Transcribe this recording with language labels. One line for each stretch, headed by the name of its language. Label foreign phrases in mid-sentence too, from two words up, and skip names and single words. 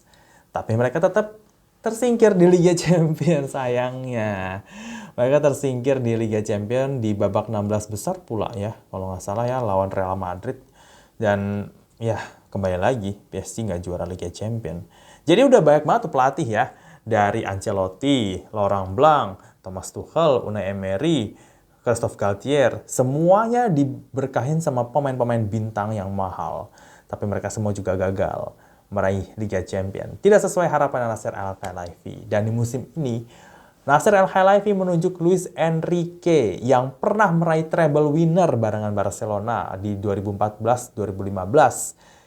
Indonesian: Tapi mereka tetap tersingkir di Liga Champions sayangnya. Mereka tersingkir di Liga Champions di babak 16 besar pula ya, kalau nggak salah ya, lawan Real Madrid. Dan ya kembali lagi PSG nggak juara Liga Champions. Jadi udah banyak banget tuh pelatih ya. Dari Ancelotti, Laurent Blanc, Thomas Tuchel, Unai Emery, Christophe Galtier. Semuanya diberkahin sama pemain-pemain bintang yang mahal. Tapi mereka semua juga gagal meraih Liga Champions. Tidak sesuai harapan Nasser Al-Khelaifi. Dan di musim ini, Nasser Al-Khelaifi menunjuk Luis Enrique yang pernah meraih
English: treble winner
Indonesian: barengan Barcelona di 2014-2015.